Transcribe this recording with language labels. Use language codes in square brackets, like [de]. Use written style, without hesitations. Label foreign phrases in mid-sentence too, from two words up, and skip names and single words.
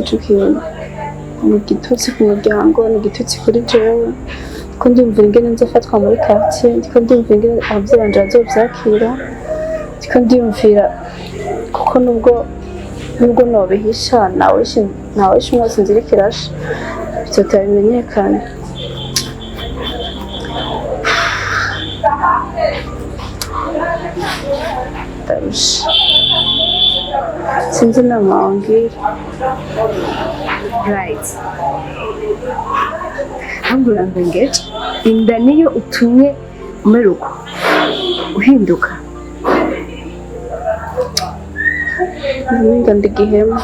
[rn] ico kintu ni igitutsi ku muryango ni igitutsi kuri jewe ko ndiyumvira ingene nzofatwa muri quartier ndiko ndiyumvira ingene abavyeyi banje bazovyakira ndiko ndiyumvira kuko nubwo nobihisha nawe umwose inzira ikirashe bizoteba bimenyekane ndarusha sinzi inama wambwira right ahubwo urambengeje inda niyo utumye umeruka uhinduka namenga ndigihema